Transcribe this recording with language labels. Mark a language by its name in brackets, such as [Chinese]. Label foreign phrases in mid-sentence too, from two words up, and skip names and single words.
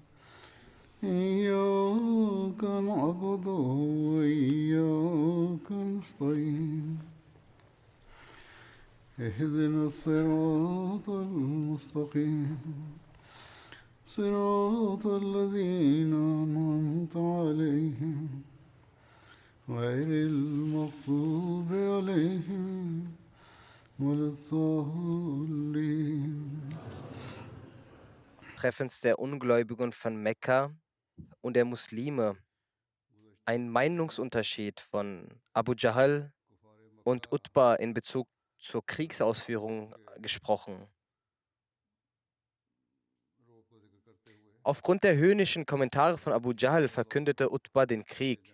[Arabic] إياك نعبد وإياك نستعين اهدنا الصراط المستقيم صراط الذين أنعمت عليهم غير المغضوب عليهم ولا الضالين. [German] Treffens der Ungläubigen von Mekka und der Muslime ein Meinungsunterschied von Abu Jahl und Utba in Bezug zur Kriegsausführung gesprochen. Aufgrund der höhnischen Kommentare von Abu Jahl verkündete Utba den Krieg.